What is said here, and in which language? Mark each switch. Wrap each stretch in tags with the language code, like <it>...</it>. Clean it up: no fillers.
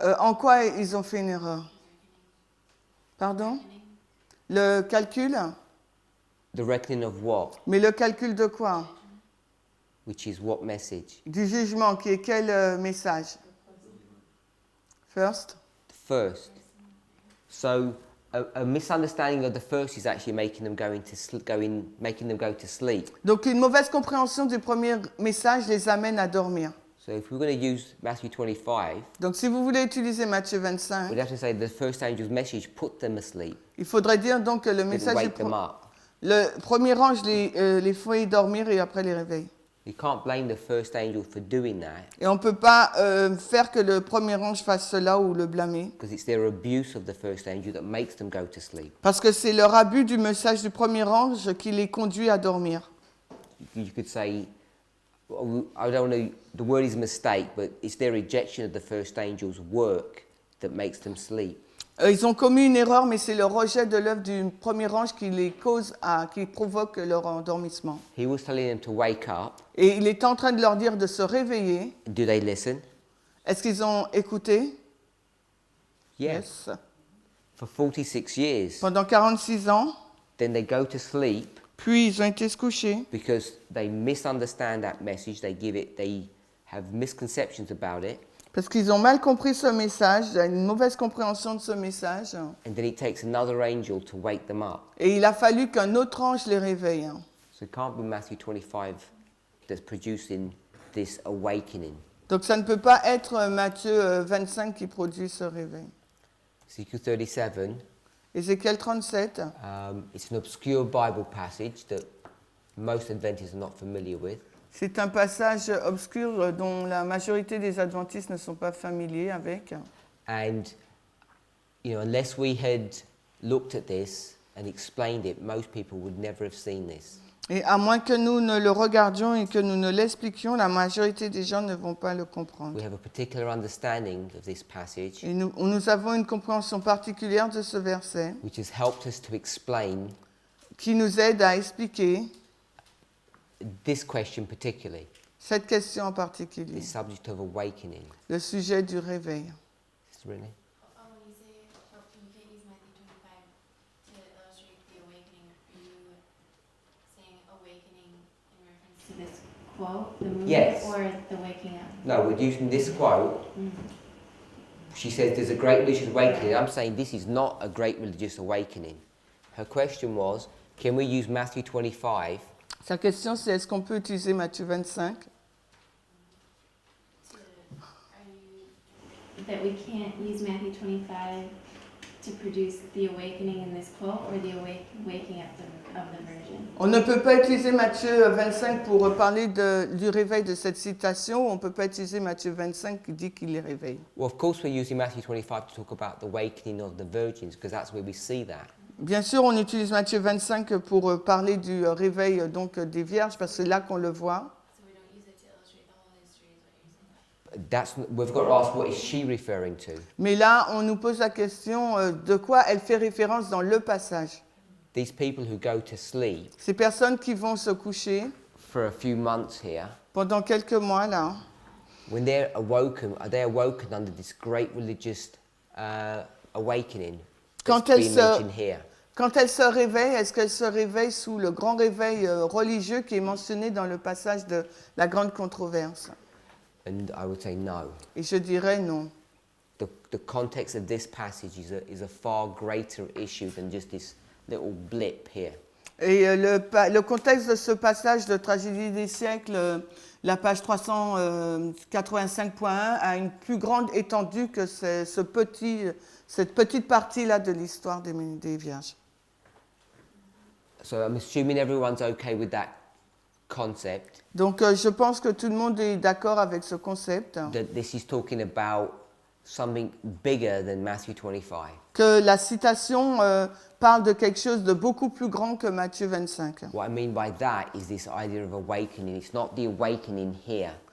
<fr>En quoi ils ont fait une erreur? Pardon? Le calcul?</fr> <en>The reckoning of what?</en> <fr>Mais le calcul de quoi?</fr> <en>Which is what message?</en> <fr>Du jugement, qui est quel message?</fr> <en>First? The first. So a misunderstanding of the first is actually making them making them go to sleep.</en> <fr>Donc une mauvaise compréhension du premier message les amène à dormir.</fr> <en>So if we're going to use Matthew 25,</en> <fr>Donc si vous voulez utiliser Matthieu 25,</fr> <en>we'd have to say the first angel's message put them asleep.</en> <fr>il faudrait dire donc que le</fr> <en>Didn't message wake them up.</en> <fr>le premier ange les fait dormir et après les réveille.</fr> <en>You can't blame the first angel for doing that</en> <fr>Et on ne peut pas faire que le premier ange fasse cela ou le blâmer.</fr> <en>because it's their abuse of the first angel that makes them go to sleep.</en> <fr>Parce que c'est leur abus du message du premier ange qui les conduit à dormir.</fr> <en>You could say, I don't know, the word is mistake, but it's their rejection of the first angel's work that makes them sleep.</en> <fr>Ils ont commis une erreur, mais c'est le rejet de l'œuvre du premier ange qui les cause qui provoque leur endormissement.</fr> <en>He was telling them to wake up.</en> <fr>Et il est en train de leur dire de se réveiller.</fr> <en>Do they listen?</en> <fr>Est-ce qu'ils ont écouté?</fr> <en>Yes. For 46 years.</en> <fr>Pendant 46 ans,</fr> <en>Then they go to sleep</en> <fr>puis ils ont été se coucher</fr> <en>because they misunderstand that message. They have misconceptions about it.</en> <fr>parce qu'ils ont mal compris ce message, une mauvaise compréhension de ce message.</fr> <en>And then it takes another angel to wake them up.</en> <fr>Et il a fallu qu'un autre ange les réveille.</fr> <en>So it can't be Matthew 25 that's producing this awakening.</en> <fr>Donc ça ne peut pas être Matthieu 25 qui produit ce réveil.</fr> <en>Ezekiel 37,</en> <fr>Ézéchiel 37,</fr> <en>it's an obscure Bible passage that most Adventists are not familiar with.</en> <fr>c'est un passage obscur dont la majorité des adventistes ne sont pas familiers avec.</fr> <en>And, unless we had looked at this and explained it, most people would never have seen this.</en> <fr>Et à moins que nous ne le regardions et que nous ne l'expliquions, la majorité des gens ne vont pas le comprendre.</fr> <en>We have a particular understanding of this passage,</en> <fr>Et nous avons une compréhension particulière de ce verset</fr> <en>which has helped us to explain</en> <fr>qui nous aide à expliquer</fr> <en>this question particularly,</en> <fr>cette question en particulier,</fr> <en>this subject of awakening.</en> <fr>le sujet du réveil.</fr> <en>Sister Renee? When you say, you can't use Matthew 25 to illustrate the awakening, are you saying awakening in reference to this quote, the movement, Yes. or the waking up? No, we're using this quote. She says there's a great religious awakening. I'm saying this is not a great religious awakening. Her question was, can we use Matthew 25</en> <fr>Sa question, c'est est-ce qu'on peut utiliser Matthieu 25</fr> <en>Are you that we can't use Matthew 25 to produce the awakening in this quote or the waking up of the virgin?</en> <fr>On ne peut pas utiliser Matthieu 25 pour parler du réveil de cette citation. On ne peut pas utiliser Matthieu 25 qui dit qu'il les réveille.</fr> <en>Well, of course, we're using Matthew 25 to talk about the awakening of the virgins, because that's where we see that.</en> <fr>Bien sûr, on utilise Matthieu 25 pour parler du réveil donc, des vierges, parce que c'est là qu'on le voit.</fr> <en>So we don't use it to illustrate the whole history, is what you're saying? We've got to ask, what is she referring to?</en> <fr>Mais là, on nous pose la question de quoi elle fait référence dans le passage.</fr> <en>These people who go to sleep</en> <fr>Ces personnes qui vont se coucher</fr> <en>for a few months here,</en> <fr>pendant quelques mois, là,</fr> <en>when they're awoken, are they awoken under this great religious awakening</en> <fr>Quand</fr> <en>that's</en> <fr>elles</fr> <en>being</en> <fr>se-</fr> <en>mentioned here?</en> <fr>quand elles se réveillent, est-ce qu'elles se réveillent sous le grand réveil religieux qui est mentionné dans le passage de la grande controverse?</fr> <en>And I would say no.</en> <fr>Et je dirais non.</fr> <en>The context of this passage is a far greater issue than just this little blip here.</en> <fr>Et le contexte de ce passage de Tragédie des siècles, la page 385.1, a une plus grande étendue que cette petite partie-là de l'histoire des vierges.</fr> <en>So I'm assuming everyone's okay with that concept,</en> <fr>Donc je pense que tout le monde est d'accord avec ce concept,</fr> <en>that this is talking about something bigger than Matthew 25.</en> <fr>que la citation parle de quelque chose de beaucoup plus grand que Matthieu 25.</fr> <en>What I mean by that is this idea of awakening. It's not the awakening here.</en>